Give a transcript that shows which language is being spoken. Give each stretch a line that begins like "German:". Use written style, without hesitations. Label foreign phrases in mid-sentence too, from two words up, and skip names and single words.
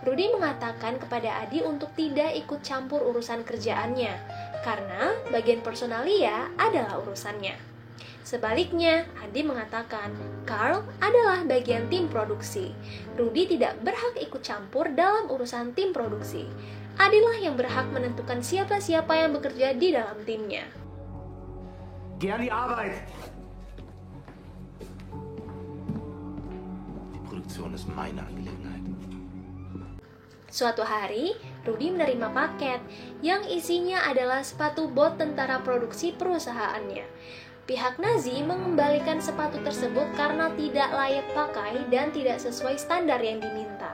Indonesian: Rudy mengatakan kepada Adi untuk tidak ikut campur urusan kerjaannya, karena bagian personalia adalah urusannya. Sebaliknya, Adi mengatakan Carl adalah bagian tim produksi. Rudy tidak berhak ikut campur dalam urusan tim produksi. Adilah yang berhak menentukan siapa-siapa yang bekerja di dalam timnya.
German: Geh an die Arbeit! Die Produktion ist meine Angelegenheit.
Indonesian: Suatu hari, Rudy menerima paket yang isinya adalah sepatu bot tentara produksi perusahaannya. Pihak Nazi mengembalikan sepatu tersebut karena tidak layak pakai dan tidak sesuai standar yang diminta.